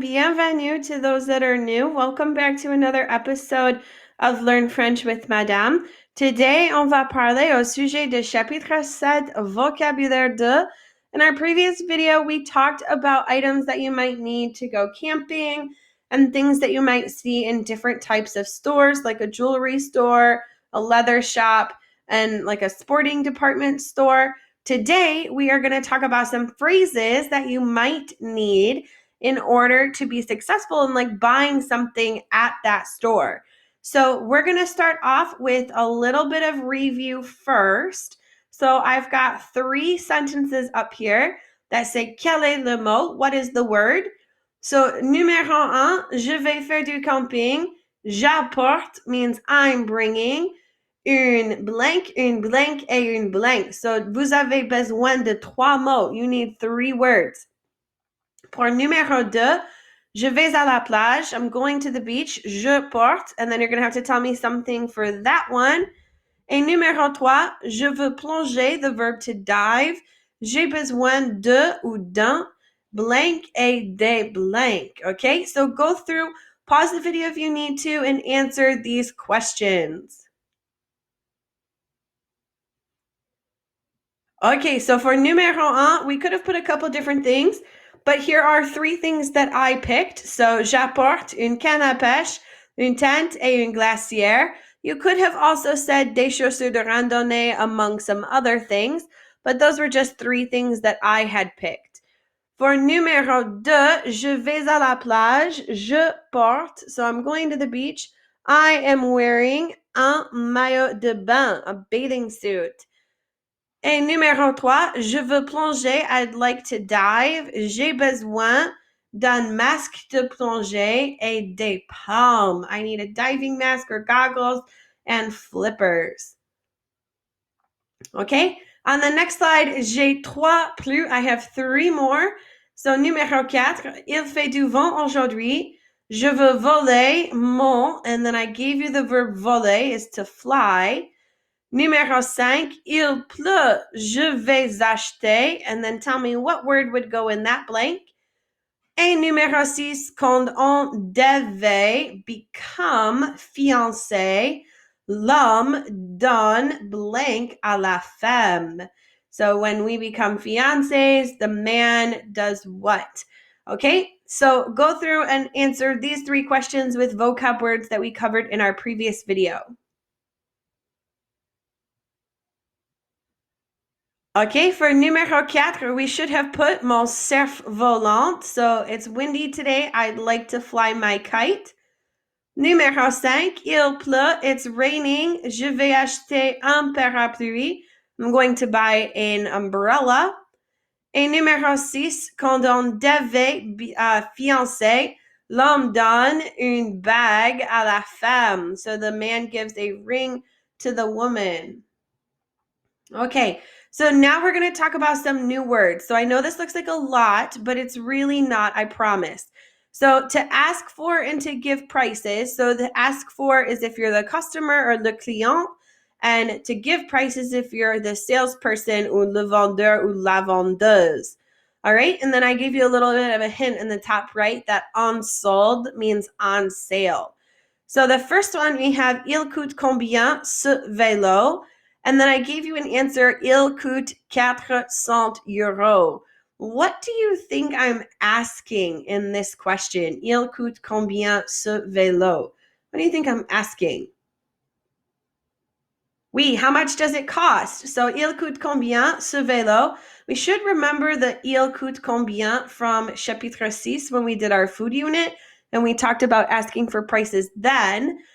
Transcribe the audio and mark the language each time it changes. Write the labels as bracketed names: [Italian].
[French] Bienvenue [English] to those that are new. Welcome back to another episode of Learn French with Madame. Today, [French] on va parler au sujet de chapitre 7, vocabulaire de. [English] In our previous video, we talked about items that you might need to go camping and things that you might see in different types of stores, like a jewelry store, a leather shop, and like a sporting department store. Today, we are going to talk about some phrases that you might need in order to be successful in like buying something at that store. So we're going to start off with a little bit of review first. So I've got 3 sentences up here that say [French] quel est le mot? [English] What is the word? [French] So numéro 1, je vais faire du camping. J'apporte [English] means I'm bringing. [French] Une [English] blank [French] et une [English] blank. [French] So vous avez besoin de 3 mots. [English] You need 3 words. [French] Pour numéro 2, je vais à la plage. [English] I'm going to the beach. [French] Je porte. [English] And then you're going to have to tell me something for that one. [French] Et numéro 3, je veux plonger, [English] the verb to dive. [French] J'ai besoin de ou d'un blank et des blank. [English] Okay, so go through, pause the video if you need to, and answer these questions. Okay, so for numéro 1, we could have put a couple different things, but here are 3 things that I picked. [French] So, j'apporte une canne à pêche, une tente et une glacière. [English] You could have also said des chaussures de randonnée among some other things, but those were just 3 things that I had picked. [French] For numéro 2, je vais à la plage, je porte, [English] so I'm going to the beach. I am wearing [French] un maillot de bain, [English] a bathing suit. [French] Et numéro 3, je veux plonger, [English] I'd like to dive. [French] J'ai besoin d'un masque de plongée et des palmes. [English] I need a diving mask or goggles and flippers. Okay, on the next slide, [French] j'ai 3 plus. [English] I have 3 more. [French] So numéro 4, il fait du vent aujourd'hui. Je veux voler mon, [English] and then I gave you the verb voler is to fly. Numéro 5, [French] il pleut, je vais acheter, [English] and then tell me what word would go in that blank. [French] Et numéro 6, quand on devait [English] become [French] fiancé, l'homme donne blank à la femme. [English] So when we become fiancés, the man does what? Okay, so go through and answer these 3 questions with vocab words that we covered in our previous video. Okay, for numéro 4, we should have put mon cerf-volant. So it's windy today. I'd like to fly my kite. [French] Numéro 5, il pleut. [English] It's raining. [French] Je vais acheter un parapluie. [English] I'm going to buy an umbrella. [French] Et numéro 6, quand on devait fiancer, l'homme donne une bague à la femme. [English] So the man gives a ring to the woman. Okay, so now we're going to talk about some new words. So I know this looks like a lot, but it's really not, I promise. So to ask for and to give prices. So the ask for is if you're the customer or le client, and to give prices if you're the salesperson or le vendeur or la vendeuse. All right, and then I gave you a little bit of a hint in the top right that on sold means on sale. [French] So the first one we have il coûte combien ce vélo? And then I gave you an answer, il coûte 400 euros. [English] What do you think I'm asking in this question? [French] Il coûte combien ce vélo? [English] What do you think I'm asking? Oui, how much does it cost? So, [French] il coûte combien ce vélo? [English] We should remember the [French] il coûte combien [English] from chapitre 6 when we did our food unit, and we talked about asking for prices then.